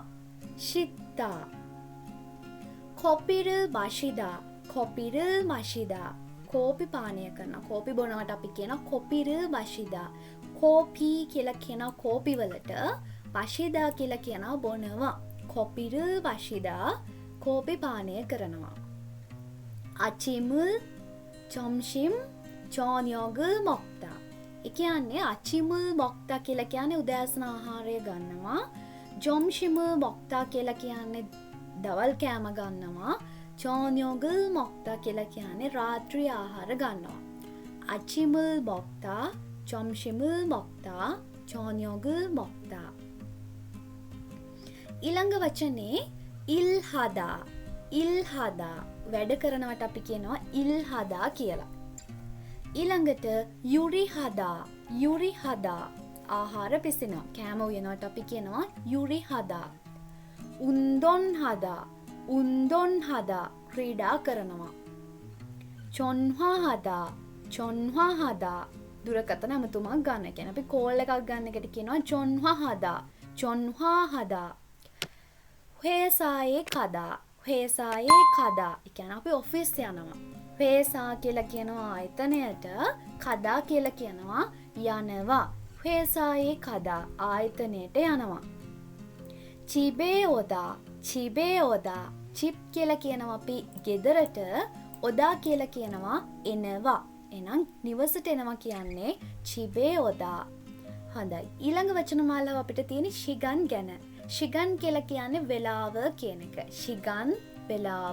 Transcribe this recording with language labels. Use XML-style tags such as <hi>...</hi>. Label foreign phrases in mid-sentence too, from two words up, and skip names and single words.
<ko>ෂිත්තා. 커피를 마시다.</ko> <si>කෝපි පානය කරනවා. කෝපි බොනවට අපි කියනවා</si> <ko>커피를 마시다.</ko> <si>කෝපි කියලා කියනවා කෝපි වලට. 마시다 කියලා කියනවා බොනවා.</si> <ko>커피를 마시다.</ko> <si>කෝපි පානය කරනවා.</si> <ko>아침을 점심 저녁을 먹다.</ko> <si>ඒ කියන්නේ</si> <ko>아침을 먹다</ko> <si>කියලා කියන්නේ උදෑසන ආහාරය ගන්නවා.</si> <ko>점심을 먹다</ko> <si>කියලා කියන්නේ දවල් කෑම ගන්නවා.</si> <ko>저녁을 먹다</ko> <si>කියලා කියන්නේ රාත්‍රී ආහාර ගන්නවා.</si> <ko>아침을 먹다, 점심을 먹다, 저녁을 먹다.</ko> <si>ඊළඟ වචනේ ඉල්හදා. වැඩ කරනවට අපි කියනවා ඉල්හදා කියලා. ඊළඟට යුරිහදා. ආහාර පිසිනවා. කෑම උයනවට අපි කියනවා යුරිහදා. 운동하다 ක්‍රීඩා කරනවා. චොන්හාහදා දුරකථන ඇමතුමක් ගන්න. කියන්නේ අපි කෝල් එකක් ගන්න එකට කියනවා චොන්හාහදා.</si> <ko>회사에 가다.</ko> <si>ඒ කියන්නේ අපි ඔෆිස් යනවා. 회사 කියලා කියනවා ආයතනයට, කදා කියලා කියනවා යනවා.</si> <ko>회사에 가다</ko> <si>ආයතනයට යනවා.</si> <ko>집에 오다.</ko> <si>චිප් කියලා කියනවා අපි ගෙදරට, ඔදා කියලා කියනවා එනවා. එහෙනම් නිවසට එනවා කියන්නේ</si> <ko>집에 오다.</ko> <si>හොඳයි. ඊළඟ වචන මාලාව අපිට තියෙන්නේ ශිගන් ගැන. ශිගන් කියලා කියන්නේ වෙලාව කියන එක. ශිගන් වෙලාව.</si>